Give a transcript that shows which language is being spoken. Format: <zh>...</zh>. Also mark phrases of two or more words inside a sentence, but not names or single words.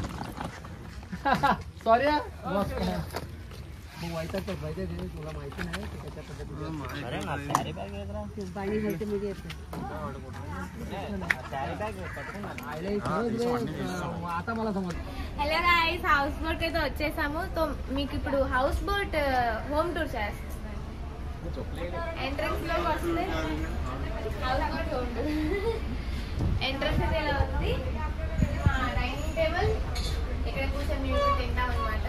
<mr>सॉरी तुला माहिती नाही त्याच्या आता मला समज.</mr> <en>hello guys, house boat</en> <te>అయితే వచ్చేసాము. తో మీకు ఇప్పుడు</te> <en>house boat home tour</en> <te>చేస్తాను. ఎంట్రన్స్ లోకి వస్తే</te> <en>house boat home tour.</en> <te>ఎంట్రన్స్ అయితే ఇలా ఉంది.</te> <en>dining table</en> <te>ఇక్కడ కూర్చొని మేము తింటాం అనమాట.</te>